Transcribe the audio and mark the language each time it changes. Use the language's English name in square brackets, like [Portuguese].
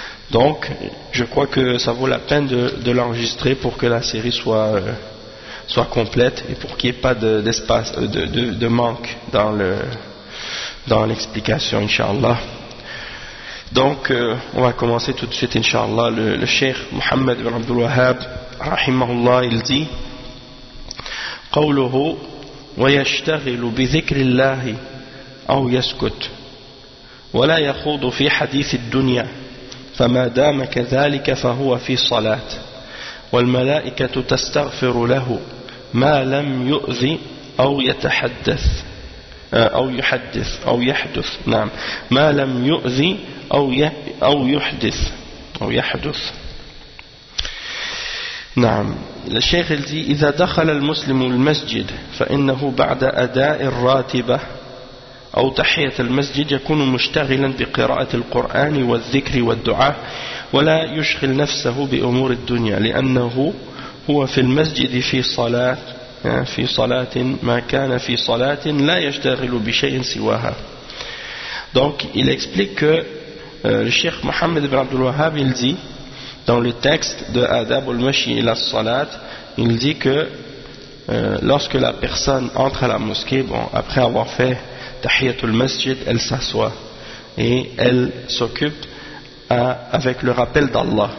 [French] Donc, je crois que ça vaut la peine de l'enregistrer pour que la série soit complète et pour qu'il n'y ait pas d'espace, de manque dans l'explication, Inch'Allah. Donc, on va commencer tout de suite, Inch'Allah. Le Cheikh Mohammed ibn Abdul Wahhab, rahimahullah, il dit [Arabic] قوله ويشتغل بذكر الله أو يسكت ولا يخوض في حديث الدنيا فما دام كذلك فهو في صلاة والملائكة تستغفر له ما لم يؤذي أو يتحدث أو يحدث أو يحدث نعم ما لم يؤذي أو يحدث أو يحدث نعم. الشيخ الذي إذا دخل المسلم المسجد فإنه بعد أداء الراتبة أو تحية المسجد يكون مشتغلا بقراءة القرآن والذكر والدعاء ولا يشغل نفسه بأمور الدنيا، لأنه هو في المسجد في صلاة ما كان في صلاة لا يشتغل بشيء سواها. [French] donc il explique que le Cheikh Mohammed ibn Abdul Wahhab il dit dans le texte de Adab al-Mashi ila Salat, il dit que lorsque la personne entre à la mosquée, bon, après avoir fait Tahiyatul Masjid, elle s'assoit et elle s'occupe avec le rappel d'Allah.